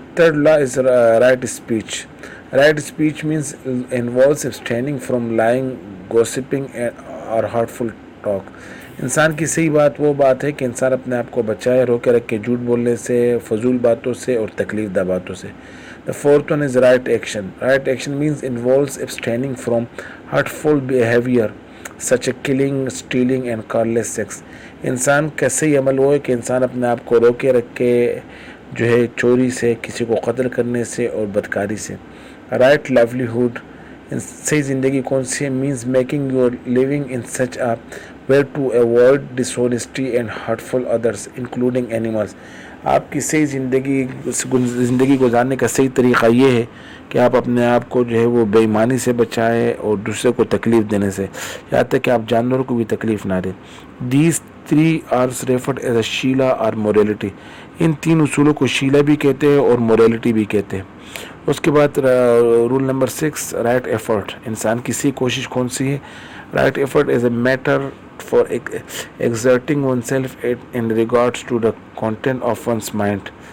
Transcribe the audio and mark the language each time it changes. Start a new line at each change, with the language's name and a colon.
English: Third law is right speech. Right speech means involves abstaining from lying, gossiping اور hurtful talk.
Urdu: انسان کی صحیح بات وہ بات ہے کہ انسان اپنے آپ کو بچائے، روکے رکھے جھوٹ بولنے سے، فضول باتوں سے اور تکلیف دہ باتوں سے.
English: The fourth one is right action. Right action means involves abstaining from hurtful behavior such as killing, stealing and careless sex.
Urdu: انسان کا صحیح عمل وہ ہے کہ انسان اپنے آپ کو روکے رکھے جو ہے چوری سے، کسی کو قتل کرنے سے اور بدکاری سے.
English: Right livelihood،
Urdu: صحیح زندگی کون سی ہے؟
English: means making your living in such a way to avoid dishonesty and hurtful others including animals.
Urdu: آپ کی صحیح زندگی گزارنے کا صحیح طریقہ یہ ہے کہ آپ اپنے آپ کو جو ہے وہ بے ایمانی سے بچائیں اور دوسرے کو تکلیف دینے سے، یہاں تک کہ آپ جانوروں کو بھی تکلیف نہ دیں.
English: These 3 are referred as a
Urdu: Sheila اور
English: morality.
Urdu: ان 3 اصولوں کو شیلا بھی کہتے ہیں اور morality بھی کہتے ہیں. اس کے بعد رول نمبر 6
English: Right effort.
Urdu: انسان کی صحیح کوشش کون سی ہے؟
English: Right effort is a matter for exerting oneself in regards to the content of one's mind.